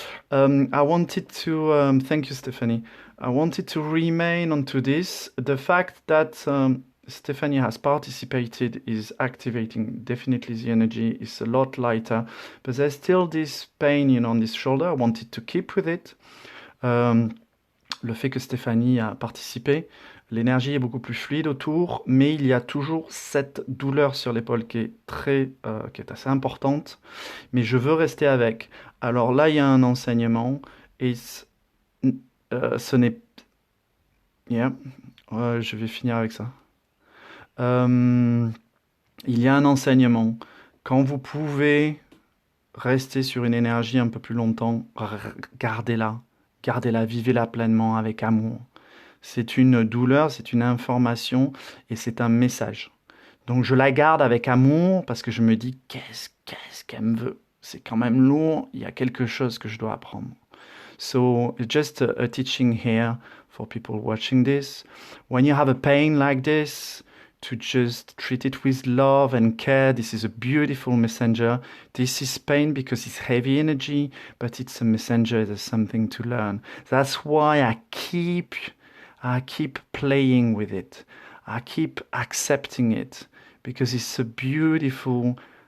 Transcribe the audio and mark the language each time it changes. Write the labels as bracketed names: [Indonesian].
[English] I wanted to thank you, Stephanie. I wanted to remain onto this. The fact that Stephanie has participated is activating definitely the energy. It's a lot lighter, but there's still this pain, on this shoulder. I wanted to keep with it. [French] Le fait que Stéphanie a participé, l'énergie est beaucoup plus fluide autour, mais il y a toujours cette douleur sur l'épaule qui est assez importante, mais je veux rester avec. Alors là, il y a un enseignement, et ce n'est... Yeah, je vais finir avec ça. Il y a un enseignement. Quand vous pouvez rester sur une énergie un peu plus longtemps, gardez-la. Gardez-la, vivez-la pleinement avec amour. C'est une douleur, c'est une information et c'est un message. Donc je la garde avec amour parce que je me dis qu'est-ce qu'elle me veut. C'est quand même lourd, il y a quelque chose que je dois apprendre. [English] So just a teaching here for people watching this. When you have a pain like this, to just treat it with love and care. This is a beautiful messenger. This is pain because it's heavy energy, but it's a messenger. There's something to learn. That's why I keep playing with it. I keep accepting it because it's a beautiful